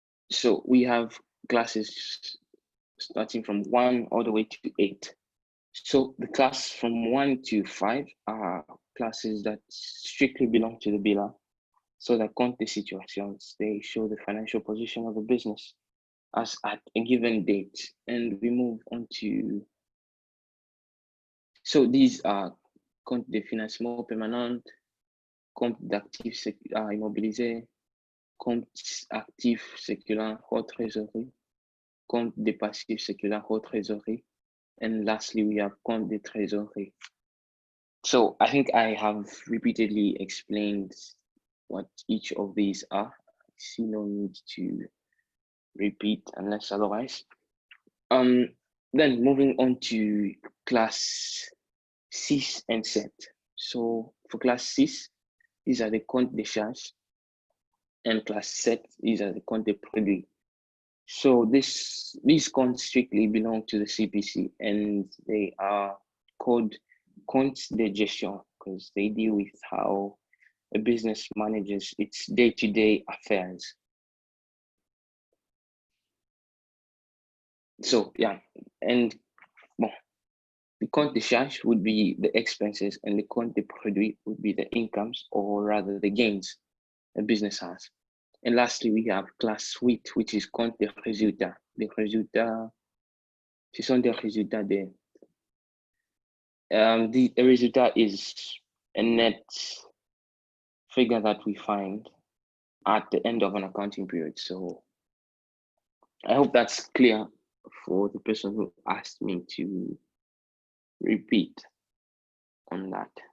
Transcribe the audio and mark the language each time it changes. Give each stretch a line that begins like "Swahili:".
English: So we have classes starting from 1 all the way to 8. So the class from 1 to 5 are classes that strictly belong to the bilan. So that compte des situations, they show the financial position of a business as at a given date. And we move on to, so these are
French: compte de financement permanent, compte d'actifs immobilisés, compte actifs séculaires hors trésorerie,
English: compte de passifs séculaires hors trésorerie, and lastly we have compte de trésorerie. So I think I have repeatedly explained what each of these are. I see no need to repeat unless otherwise. Then moving on to class 6 and 7. So for class 6, these are the comptes de charge, and class 7, these are the comptes de produit. So these comptes strictly belong to the CPC, and they are called comptes de gestion because they deal with how a business manages its day-to-day affairs. So yeah, and well, the compte de charge would be the expenses, and the compte de produit would be the incomes, or rather the gains a business has. And lastly, we have class 8, which is compte de résultats.
French: Les résultats, ce sont des résultats de.
English: The résultat is a net figure that we find at the end of an accounting period. So I hope that's clear for the person who asked me to repeat on that.